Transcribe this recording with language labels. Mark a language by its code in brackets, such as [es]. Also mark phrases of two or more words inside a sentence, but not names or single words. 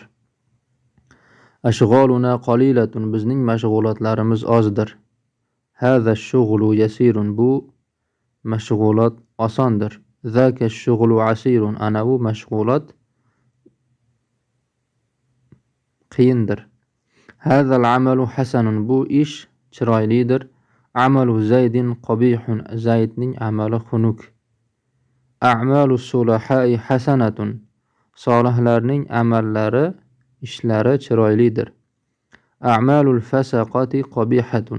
[ar] أشغالنا قليلة. [uz] Bizning mashg'ulotlarimiz ozdir. [ar] هذا الشغل يسير. [uz] Bu mashg'ulot osondir. [ar] ذاك الشغل عسير. [uz] Ana bu mashg'ulot qiyindir. [ar] هذا العمل حسن. [uz] Bu ish chiroylidir. [ar] عمل زيد قبيح. [uz] Zaydning amali xunuk. [ar] أعمال الصلحاء حسنة. [uz] Solihlarning amallari, ishlari chiroylidir. [ar] أعمال الفسقة قبيحة.